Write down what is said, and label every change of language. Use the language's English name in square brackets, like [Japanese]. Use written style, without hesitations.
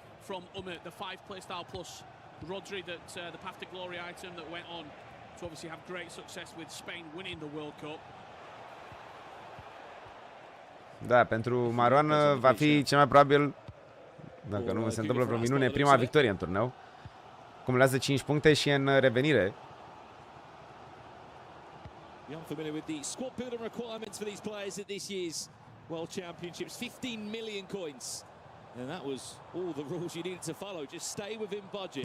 [English] From the 5-play style plus Rodri, that the path to glory item that went on to obviously have great success with Spain winning the World Cup. [Romanian] Da, pentru Marwan va fi cel mai probabil, dacă nu se întâmplă vreo minune, prima victorie în turneu. Cumulează 5 puncte și în revenire. [English] You're familiar with the squad building requirements for these players at this year's World Championships. 15 million coins. And that was all the rules you needed to follow. Just stay within budget.